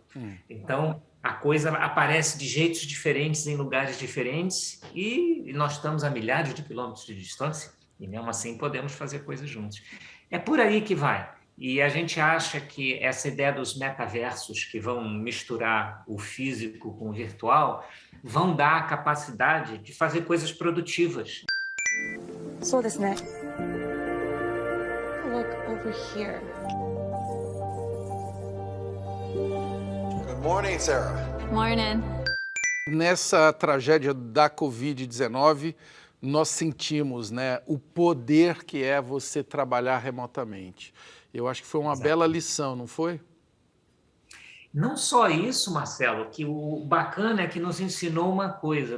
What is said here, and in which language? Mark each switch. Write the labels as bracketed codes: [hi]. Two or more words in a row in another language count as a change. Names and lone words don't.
[pt] Então, a coisa aparece de jeitos diferentes em lugares diferentes e nós estamos a milhares de quilômetros de distância e mesmo assim podemos fazer coisas juntos. É por aí que vai. E a gente acha que essa ideia dos metaversos que vão misturar o físico com o virtual vão dar a capacidade de fazer coisas produtivas. [ja] そうですね。 [en] Look over here. Good morning, Sarah. Morning. [pt] Nessa tragédia da Covid-19, nós sentimos, né, o poder que é você trabalhar remotamente. Eu acho que foi uma bela lição, não foi? Não só isso, Marcelo, que o bacana é que nos ensinou uma coisa.